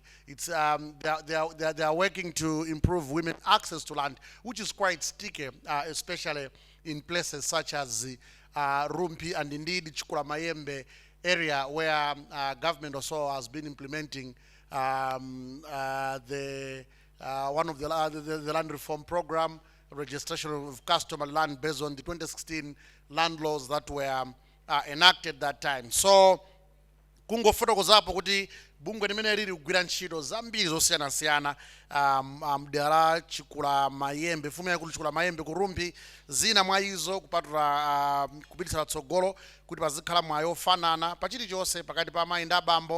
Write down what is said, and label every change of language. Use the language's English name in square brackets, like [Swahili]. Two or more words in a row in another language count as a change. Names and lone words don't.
[English] It's they are working to improve women access to land, which is quite sticky, especially in places such as Rumpi and indeed Chikula Maembe area, where government also has been implementing the one of the land reform program, registration of customer land based on the 2016 land laws that were enacted that time. [Nyanja] So kungofotokozapo kuti bungwe limene lili kugwira ntchito zambiri zosiyanasiyana mdera Chikula Maembe, mfumu yakulu Chikula Maembe kurumpi, zina mwa izo kupatula kupititsa patsogolo kuti pazikhala mwayo ofanana pachilichonse pakati pa amayi ndi abambo.